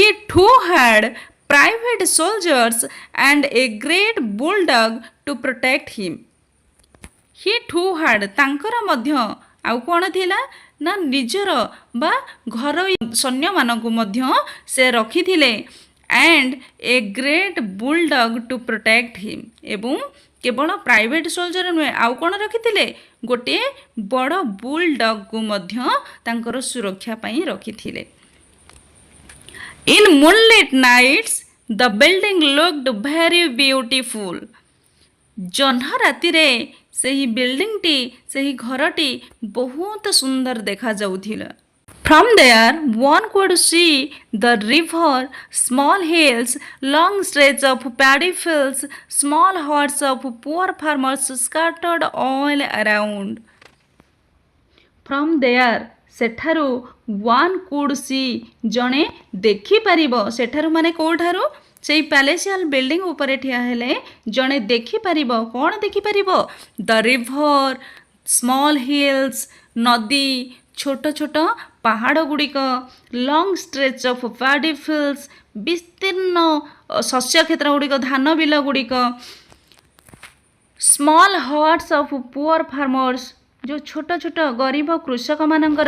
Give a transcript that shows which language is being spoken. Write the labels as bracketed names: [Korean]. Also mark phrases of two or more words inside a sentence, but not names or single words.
[English] Too had private soldiers and a great bulldog to protect him he too had [Odia] ତାଙ୍କର ମଧ୍ୟ ଆଉ କ'ଣ ଥିଲା ନା ନିଜର ବା ଘରୋଇ ସୈନ୍ୟମାନଙ୍କୁ ମଧ୍ୟ ସେ ରଖିଥିଲେ [English] and a great bulldog to protect him [Odia] ଏବଂ କେବଳ [English] private soldier [Odia] ନୁହେଁ ଆଉ କ'ଣ ରଖିଥିଲେ ଗୋଟିଏ ବଡ଼ ବୁଲଡଗ୍କୁ ମଧ୍ୟ ତାଙ୍କର ସୁରକ୍ଷା ପାଇଁ ରଖିଥିଲେ [English] In moonlit nights the building looked very beautiful [Odia] ଜହ୍ନ ରାତିରେ ସେହି ବିଲ୍ଡିଂଟି ସେହି ଘରଟି ବହୁତ ସୁନ୍ଦର ଦେଖାଯାଉଥିଲା [English] From there, one could see the river, small hills, long stretches of paddy fields, small huts of poor farmers scattered all around. From there, [Odia] ସେଠାରୁ [English] one could see [Odia] ଜଣେ ଦେଖିପାରିବ ସେଠାରୁ ମାନେ କେଉଁଠାରୁ ସେଇ ପ୍ୟାଲେସିଆଲ ବିଲ୍ଡିଂ ଉପରେ ଠିଆ ହେଲେ ଜଣେ ଦେଖିପାରିବ କ'ଣ ଦେଖିପାରିବ [English] the river small hills [Odia] ନଦୀ ଛୋଟ ଛୋଟ ପାହାଡ଼ ଗୁଡ଼ିକ [English] long stretch of paddy fields [Odia] ବିସ୍ତୀର୍ଣ୍ଣ ଶସ୍ୟ କ୍ଷେତ୍ର ଗୁଡ଼ିକ ଧାନ ବିଲ ଗୁଡ଼ିକ [English] small huts of poor farmers [Odia] ଯେଉଁ ଛୋଟ ଛୋଟ ଗରିବ କୃଷକମାନଙ୍କର